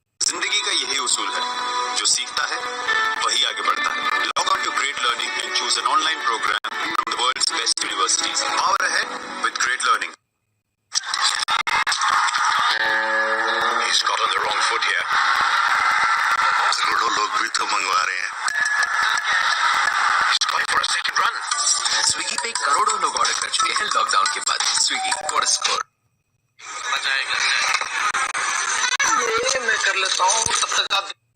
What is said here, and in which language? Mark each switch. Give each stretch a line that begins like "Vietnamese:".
Hindi: जिंदगी का यही उसूल है, जो सीखता है वही आगे बढ़ता है.
English: Log on to Great Learning and choose an online program from the world's best universities. Power ahead with Great Learning. He's got on the wrong foot here.
Hindi: करोड़ों लोग भी तो मंगवा रहे हैं.
English: He's going for a second run.
Hindi: Swiggy पे करोड़ों लोग ऑर्डर कर चुके हैं लॉकडाउन के बाद. Swiggy
English: What a score.
Hindi: ये मैं कर लेता हूँ, तब तक आप